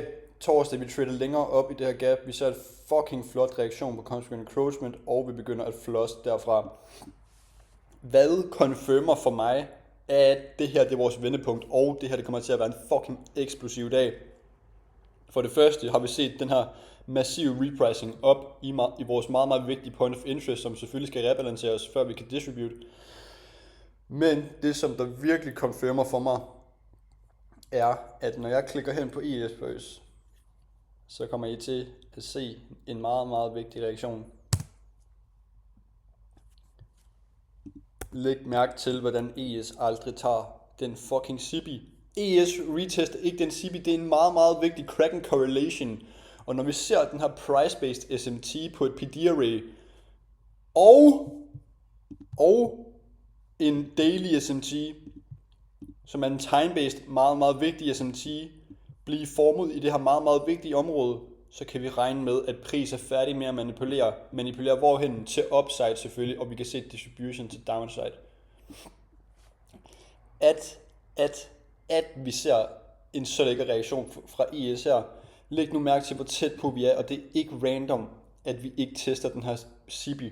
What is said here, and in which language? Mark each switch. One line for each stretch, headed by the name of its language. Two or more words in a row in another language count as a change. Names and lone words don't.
Danish: Torsdag, vi trader længere op i det her gap. Vi ser et fucking flot reaktion på
English: Consequent Encroachment,
Danish: og vi begynder at flush derfra. Hvad confirmer for mig, at det her det er vores vendepunkt, og det her det kommer til at være en fucking eksplosiv dag? For det første har vi set den her massive repricing op i vores meget, meget vigtige
English: point of interest,
Danish: som selvfølgelig skal rebalanceres, før vi kan distribute. Men det, som der virkelig confirmer for mig, er, at når jeg klikker hen på ES, så kommer I til at se en meget, meget vigtig reaktion. Læg mærke til, hvordan ES aldrig tager den fucking SIBI. ES retester ikke den SIBI, det er en meget, meget vigtig
English: Kraken correlation.
Danish: Og når vi ser den her
English: price-based SMT
Danish: på et PD-array, og en
English: daily SMT,
Danish: som er en time-based, meget, meget vigtig SMT, blive formet i det her meget, meget vigtige område, så kan vi regne med, at pris er færdig med at manipulere hvorhen? Til upside selvfølgelig, og vi kan se distribution til downside. At vi ser en så lækker reaktion fra ES her, læg nu mærke til, hvor tæt på vi er, og det er ikke random, at vi ikke tester den her SIBI.